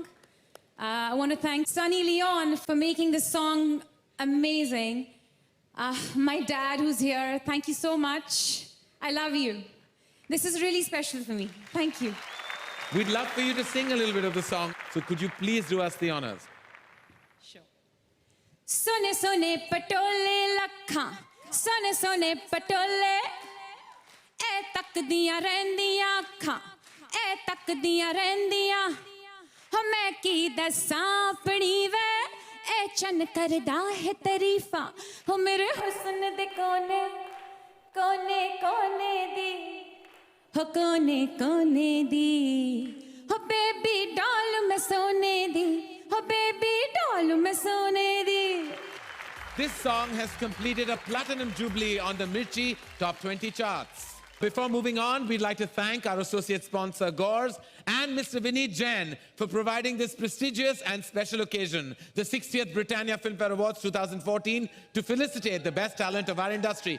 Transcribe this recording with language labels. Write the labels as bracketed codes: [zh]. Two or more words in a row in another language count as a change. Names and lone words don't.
[en] I want to thank Sunny Leon for making this song amazing. My dad who's here, thank you so much. I love you. This is really special for me. Thank you. We'd love for you to sing a little bit of the song. So could you please do us the honors? [pa] ਸੋਨੇ ਸੋਨੇ ਪਟੋਲੇ ਲੱਖਾਂ, ਸੋਨੇ ਸੋਨੇ ਪਟੋਲੇ, ਏ ਤੱਕਦੀਆਂ ਰਹਿੰਦੀਆਂ ਅੱਖਾਂ, ਏ ਤੱਕਦੀਆਂ ਰਹਿੰਦੀਆਂ, ਹੋ ਮੈਂ ਕੀ ਦੱਸਾਂ ਆਪਣੀ ਵੇ, ਏ ਚੰਨ ਕਰਦਾ ਹੈ ਤਾਰੀਫ਼ਾਂ, ਹੋ ਮੇਰੇ ਹੁਸਨ ਦੇ ਕੋਨੇ, ਕੋਨੇ ਕੋਨੇ ਦੀ, ਹੋ ਕੋਨੇ ਕੋਨੇ ਦੀ, ਹੋ [en] baby doll [pa] ਮੈਂ ਸੋਨੇ ਦੀ, ਹੋ [en] baby doll [pa] ਮੈਂ ਸੋਨੇ ਦੀ. [en] This song has completed a platinum jubilee on the Mirchi Top 20 charts. Before moving on, we'd like to thank our associate sponsor, Gores, and Mr. Vineet Jain for providing this prestigious and special occasion, the 60th Britannia Filmfare Awards 2014, to felicitate the best talent of our industry.